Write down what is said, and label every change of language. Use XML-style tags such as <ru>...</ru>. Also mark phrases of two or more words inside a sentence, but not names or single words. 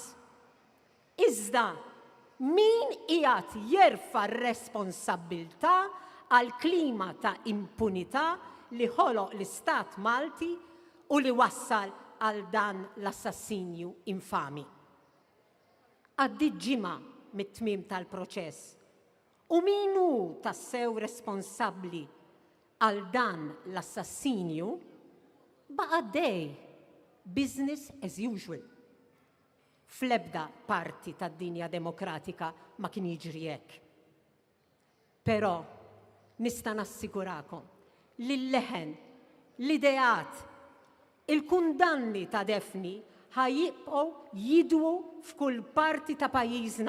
<mt>Iżda min qiegħed jerfa' r-responsabbiltà għal klima ta' impunità li ħoloq l-Istat Malti u li wassal għal dan l-assassinju infami. Għaddiet ġimgħa mit-tmiem tal-proċess u min hu tassew responsabbli għal dan l-assassinju baqa' dej</mt> <en>business as usual.</en> <mt>Fl-ebda parti tad-dinja demokratika ma kien jiġri hekk. Però nista' nassigurakom li l-leħen, l-ideat, il-kundanni ta' Daphne ħajjibqgħu jidwu f'kull parti ta' pajjiżna.</mt>